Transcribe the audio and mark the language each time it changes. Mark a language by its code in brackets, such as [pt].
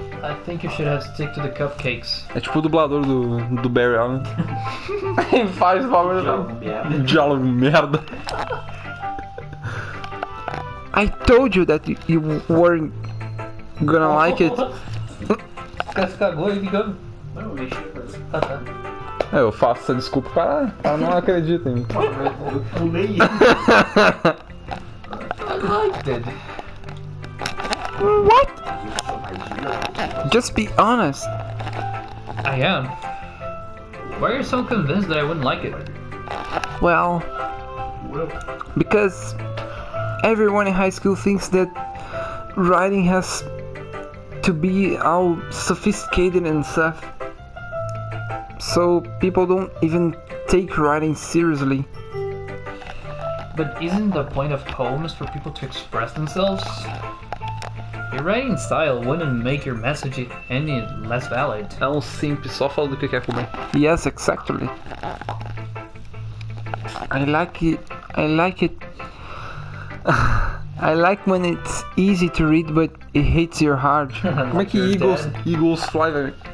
[en] I think you should have stick to the cupcakes. [pt] É tipo o dublador do Barry Allen. Ele faz o bagulho. Diálogo merda. [en] I told you that you weren't gonna like it. [pt] Você cagou aí, ligando? Não, deixa eu Ah, tá. É, eu faço essa desculpa para ela não acredita em mim. Eu pulei. [en] I liked it. What? Just be honest. I am. Why are you so convinced that I wouldn't like it? Well, because everyone in high school thinks that writing has to be all sophisticated and stuff. So people don't even take writing seriously. But isn't the point of poems for people to express themselves? Your writing style wouldn't make your message any less valid. [pt] É um simples, só fala do que quer comer. [en] Yes, exactly. I like it. I like it. I like when it's easy to read, but it hits your heart. [pt] Como é que [en] Eagles fly, [pt] velho?